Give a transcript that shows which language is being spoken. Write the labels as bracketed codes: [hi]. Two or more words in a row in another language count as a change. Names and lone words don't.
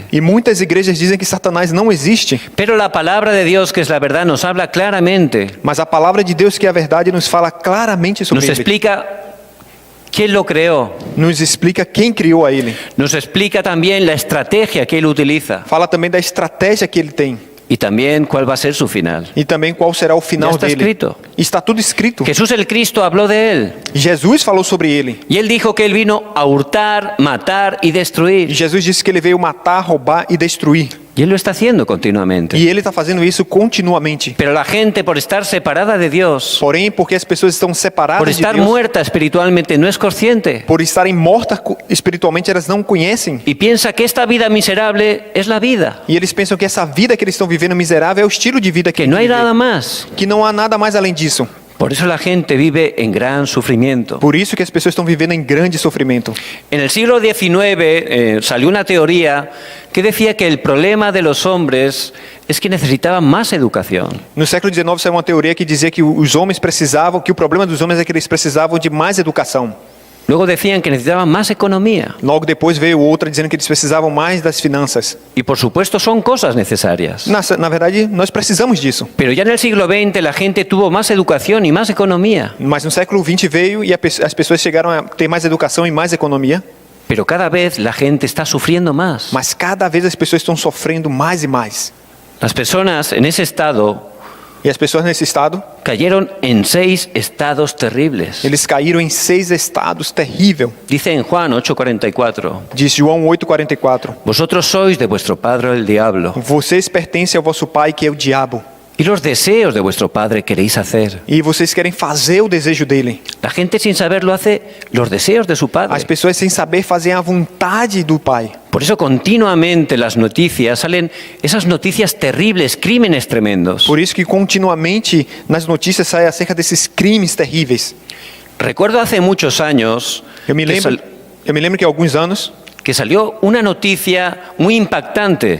[pt] E muitas igrejas dizem que Satanás não existe. [es] Pero la palabra de Dios, que es la verdad, nos habla claramente. [pt] Mas a palavra de Deus, que é a verdade, nos fala claramente sobre [es] Nos [pt] ele. [es] explica quién lo creó. [pt] Nos explica quem criou a ele. [es] Nos explica también la estrategia que él utiliza. [pt] Fala também da estratégia que ele tem. [es] Y también cuál va a ser su final. [pt] E também qual será o final Já está dele. escrito. Está tudo escrito. [es] Jesús el Cristo habló de él. [pt] Jesus falou sobre ele. [es] Y él dijo que él vino a hurtar, matar y [pt] E [es] destruir. [pt] Jesus disse que ele veio matar, roubar e destruir. [es] Y él lo está haciendo continuamente. [pt] E ele está fazendo isso continuamente. [es] Pero la gente, por estar separada de Dios, [pt] Porém, porque as pessoas estão separadas [es] por [pt] de [es] estar [pt] Deus, [es] muerta espiritualmente, no es consciente. [pt] por estarem mortas espiritualmente, elas não conhecem. [es] Y piensa que esta vida miserable es la vida. [pt] E eles pensam que essa vida que eles estão vivendo miserável é o estilo de vida que [es] Que no hay [pt] eles [es] nada [pt] vivem. [es] más. [pt] Que não há nada mais além disso. [es] Por eso la gente vive en gran sufrimiento. [pt] Por isso que as pessoas estão vivendo em grande sofrimento. [es] En el siglo XIX salió una teoría que decía que el problema de los hombres es que necesitaban más educación. [pt] No século XIX saiu uma teoria que dizia que os homens precisavam, que o problema dos homens é que eles precisavam de mais educação. [es] Luego decían que necesitaban más economía. [pt] Logo depois veio outra dizendo que eles precisavam mais das finanças. [es] Y por supuesto son cosas necesarias. [pt] Na verdade, nós precisamos disso. [es] Pero ya en el siglo XX la gente tuvo más educación y más economía. [pt] Mas no século XX veio e as pessoas chegaram a ter mais educação e mais economia. [es] Pero cada vez la gente está sufriendo más. [pt] Mas cada vez as pessoas estão sofrendo mais e mais. [es] Las personas en ese estado [pt] E as pessoas nesse estado, [es] cayeron en 6 estados terribles. [pt] eles caíram em 6 estados terríveis. [es] Dice en Juan 8:44, [pt] Diz João 8,44. [es] vosotros sois de vuestro padre el diablo, [pt] Vocês pertencem ao vosso pai, que é o diabo. [es] y los deseos de vuestro padre queréis hacer. [pt] E vocês querem fazer o desejo dele. [es] La gente sin saberlo hace los deseos de su [pt] As [es] padre. [pt] pessoas sem saber fazem a vontade do pai. [es] Por eso continuamente en las noticias salen esas noticias terribles, crímenes tremendos. [pt] Por isso que continuamente nas notícias sai acerca desses crimes terríveis. [es] Recuerdo hace muchos años [pt] Eu me lembro que há alguns anos [es] que salió una noticia muy impactante.